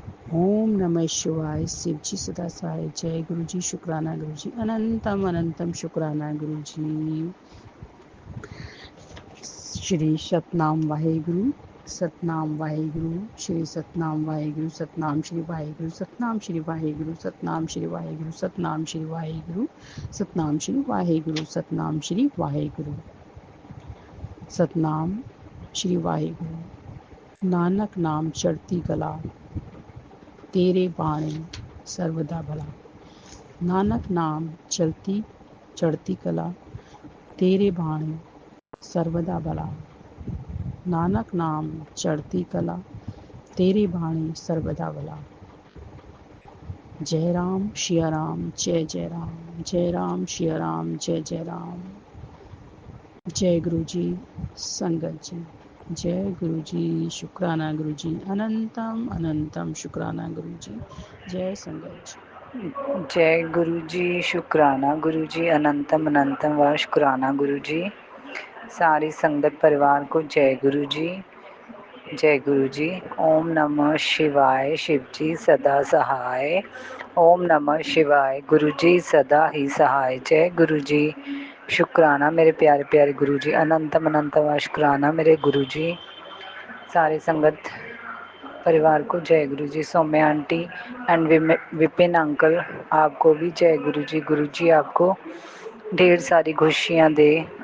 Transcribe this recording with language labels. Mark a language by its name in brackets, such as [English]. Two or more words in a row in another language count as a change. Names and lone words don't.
[Hindi] ओम नमः शिवाय। शिव जी सदा सहाय। जय गुरु जी। शुक्राना गुरु जी। अनंतम अनंतम शुक्राना गुरु जी। श्री सतनाम वाहेगुरु। सतनाम वाहेगुरु। श्री सतनाम वाहेगुरु। सतनाम श्री वाहेगुरु। सतनाम श्री वाहेगुरु। सतनाम श्री वाहेगुरु। सतनाम श्री वाहेगुरु। सतनाम श्री वाहेगुरु। सतनाम श्री वाहेगुरु। सतनाम श्री वाहेगुरु। [Punjabi] ਨਾਨਕ ਨਾਮ ਚੜ੍ਹਦੀ ਕਲਾ, ਤੇਰੇ ਬਾਣੀ ਸਰਬਦਾ ਭਲਾ। ਨਾਨਕ ਨਾਮ ਚੜ੍ਹਦੀ ਕਲਾ, ਤੇਰੇ ਬਾਣੀ ਸਰਬਦਾ ਭਲਾ। ਨਾਨਕ ਨਾਮ ਚੜ੍ਹਦੀ ਕਲਾ, ਤੇਰੇ ਬਾਣੀ ਸਰਬਦਾ ਭਲਾ। [Hindi] जय राम सिया राम जय जय राम। जय राम सिया राम जय जय राम। जय गुरु जी। संगत जी। जय गुरु जी। शुक्राना गुरु जी। अनंतम अनंतम शुक्राना गुरु जी। जय संगत जी। जय गुरु जी। शुक्राना गुरु जी। अनंतम अनंतम व शुक्राना गुरु जी। सारी संगत परिवार को जय गुरु जी। जय गुरु जी। ओम नमः शिवाय। शिव जी सदा सहाय। ओम नमः शिवाय। गुरु जी सदा ही सहाय। जय गुरु जी। शुक्राना मेरे प्यारे प्यारे गुरु जी। अनंतम अनंतम शुक्राना मेरे गुरु जी। सारी संगत परिवार को जय गुरु जी। सौम्या आंटी एंड विपिन अंकल आपको भी जय गुरु जी। गुरु जी आपको ढेर सारी खुशियाँ दे।